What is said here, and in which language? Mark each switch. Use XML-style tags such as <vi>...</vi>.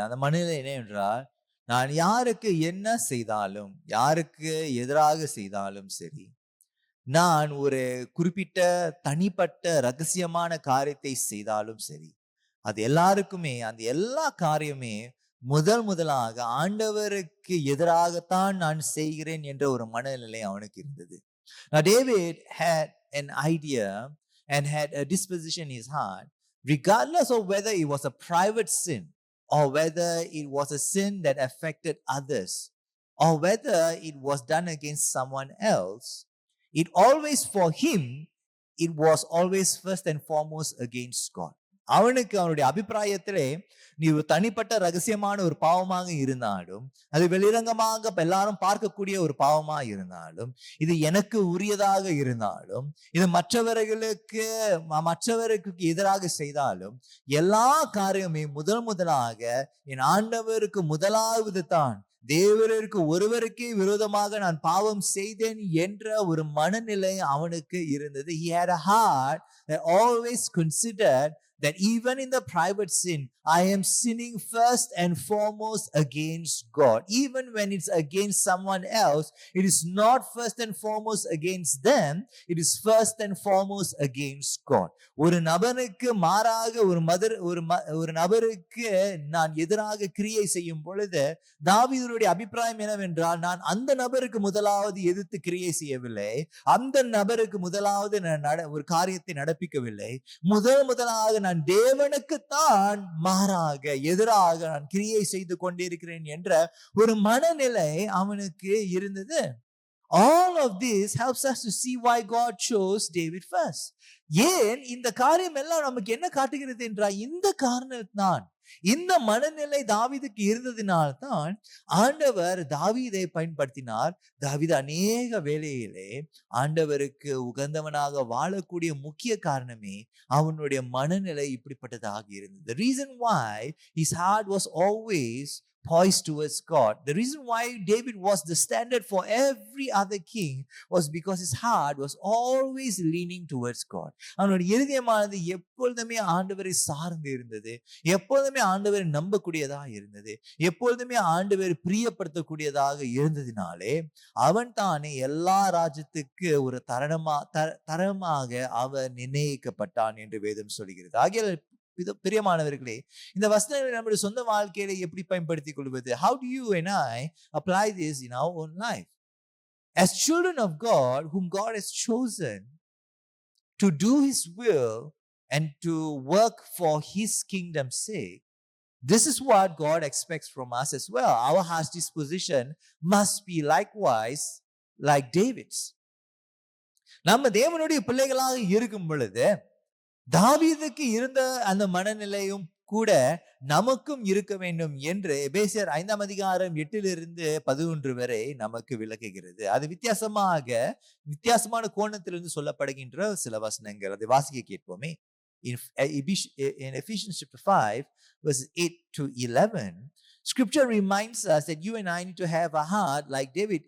<ta>அந்த மனநிலை என்ன என்றால், நான் யாருக்கு என்ன செய்தாலும், யாருக்கு எதிராக செய்தாலும் சரி, நான் ஒரு குறிப்பிட்ட தனிப்பட்ட ரகசியமான காரியத்தை செய்தாலும் சரி, அது எல்லாருக்குமே அந்த எல்லா காரியமே முதலாக ஆண்டவருக்கு எதிராகத்தான் நான் செய்கிறேன் என்ற ஒரு மனநிலை அவனுக்கு இருந்தது.</ta> <en>Now David had an idea and had a disposition in his heart, regardless of whether it was a private sin or whether it was a sin that affected others or whether it was done against someone else, it always for him, it was always first and foremost against God.</en> <ta>அவனுக்கு அவனுடைய அபிப்பிராயத்திலே நீ ஒரு தனிப்பட்ட ரகசியமான ஒரு பாவமாக இருந்தாலும், அது வெளிரங்கமாக எல்லாரும் பார்க்கக்கூடிய ஒரு பாவமாக இருந்தாலும், இது எனக்கு உரியதாக இருந்தாலும், இது மற்றவர்களுக்கு எதிராக செய்தாலும், எல்லா காரியமே முதலாக என் ஆண்டவருக்கு முதலாவது தான், தேவருக்கு ஒருவருக்கே விரோதமாக நான் பாவம் செய்தேன் என்ற ஒரு மனநிலை அவனுக்கு இருந்தது.</ta> <en>He had a heart that always considered that even in the private sin, I am sinning first and foremost against God. Even when it's against someone else, it is not first and foremost against them, it is first and foremost against God.</en> <ta>ஒரு நபருக்கு மாறாக ஒரு நபருக்கு நான் எதிராக கிரியை செய்யும் பொழுது தாவீதுடைய அபிப்பிராயம் என்னவென்றால், நான் அந்த நபருக்கு முதலாவது எதிர்த்து கிரியை செய்யவில்லை, அந்த நபருக்கு முதலாவது நான் ஒரு காரியத்தை நடப்பிக்கவில்லை, முதலாக நான் தேவனுக்குத்தான் மாறாக எதிராக நான் கிரியை செய்து கொண்டிருக்கிறேன் என்ற ஒரு மனநிலை அவனுக்கு இருந்தது.</ta> <en>All of this helps us to see why God chose David first.</en> <ta>ஏன் இந்த காரியம் எல்லாம் நமக்கு என்ன காட்டுகிறது என்றால், இந்த காரணத்தான், இந்த மனநிலை தாவீதுக்கு இருந்ததினால்தான் ஆண்டவர் தாவீதை பயன்படுத்தினார். தாவீது அநேக வேளையிலே ஆண்டவருக்கு உகந்தவனாக வாழக்கூடிய முக்கிய காரணமே அவனுடைய மனநிலை இப்படிப்பட்டதாக இருந்தது.</ta> <en>The reason why his heart was always poised towards God, the reason why David was the standard for every other king, was because his heart was always leaning towards God.</en> <ta>அவனுடைய இருதயமானது எப்பொழுதுமே ஆண்டவரை சார்ந்து இருந்தது, எப்பொழுதுமே ஆண்டவரை நம்பக்கூடியதாக இருந்தது, எப்பொழுதுமே ஆண்டவரை பிரியப்படுத்தக்கூடியதாக இருந்ததினாலே அவன் தானே எல்லா ராஜ்யத்துக்கு ஒரு தரமாக அவன் நிர்ணயிக்கப்பட்டான் என்று வேதம் சொல்கிறது. ஆகிய பிரியமானவர்களே, இந்த வசனங்களை நம்முடைய சொந்த வாழ்க்கையில எப்படி பயன்படுத்திக் கொள்வது?</ta> <en>How do you and I apply this in our own life? As children of God, whom God has chosen to do His will and to work for His kingdom's sake, this is what God expects from us as well. Our heart's disposition must be likewise like David's.</en> <ta>நம்ம தேவனுடைய பிள்ளைகளாக இருக்கும் பொழுது தாவீதுக்கு இருந்த அந்த மனநிலையும் கூட நமக்கும் இருக்க வேண்டும் என்று எபேசியர் 5ஆம் அதிகாரம் 8-11 வரை நமக்கு விளக்குகிறது. அது வித்தியாசமான கோணத்திலிருந்து சொல்லப்படுகின்ற சில வசனங்கள். அதை வாசிக்க கேட்போமே.</ta> <en>In Ephesians chapter 5 verses 8-11, Scripture reminds us that you and I need to have a heart like David.</en>